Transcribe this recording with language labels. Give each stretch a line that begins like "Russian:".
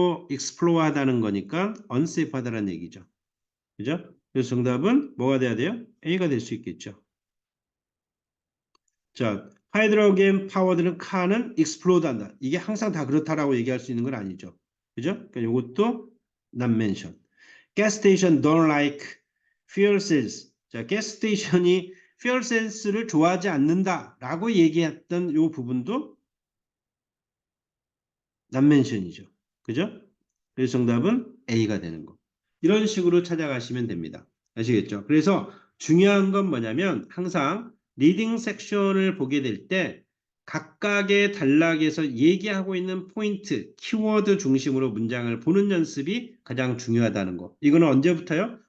Korean: explore 하다는 거니까 unsafe하다라는 얘기죠. 그죠? 그래서 정답은 뭐가 돼야 돼요? A가 될 수 있겠죠. 자, 하이드로겐 파워드는 카는 익스플로드 한다. 이게 항상 다 그렇다라고 얘기할 수 있는 건 아니죠. 그죠? 그러니까 이것도
English: not mention. gas station don't like fuel cells.
Korean: 자, gas station이 fuel cells를 좋아하지 않는다라고 얘기했던 이 부분도
English: not mention
Korean: 이죠. 그죠? 그래서 정답은 A가 되는 거. 이런 식으로 찾아가시면 됩니다. 아시겠죠? 그래서 중요한 건 뭐냐면 항상 리딩 섹션을 보게 될 때 각각의 단락에서 얘기하고 있는 포인트, 키워드 중심으로 문장을 보는 연습이 가장 중요하다는 거. 이거는 언제부터요?